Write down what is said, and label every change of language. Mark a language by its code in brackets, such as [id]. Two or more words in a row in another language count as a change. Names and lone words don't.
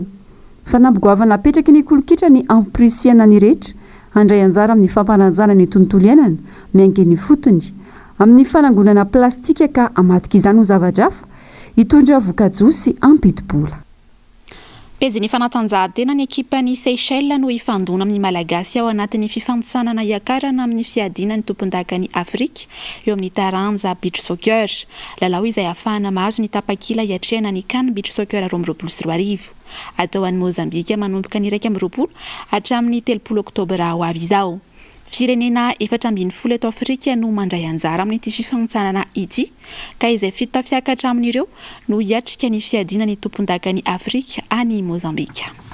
[mg] Fanambogoavana apetraky ny kolokitra ny ampirisiana ny rehetra handray anjara amin'ny fampanajana ny tontolo iainana miaingen'ny fotony amin'ny fanangonana plastika ka amatika izany ho zava-drafa hitondra voka-jo sy ampidi-bola. Pejy ny fanatanjahantena ny ekipa ny Seychelles no ifandona amin'ny Malagasy ao anatin'ny fifantosanana iakarana amin'ny fiadiana ny tompon-daka ny Afrika eo amin'ny taranja [en] beach soccer. [mg] Lalao izay ahafahana mahazo ny tapakila hiatrehana ny CAN [en] beach soccer [mg] 2024. Atao an'i Mozambika manomboka ny 1 hatramin'ny 30 oktobra ho avy izao. Firenena 770 eto Afrika no mandray anjara amin'ity fifanotsanana ity, ka izay 7 tafiakatra amin'ireo no hiatrika ny fiadiana ny tompon-daka ny Afrika any Mozambika.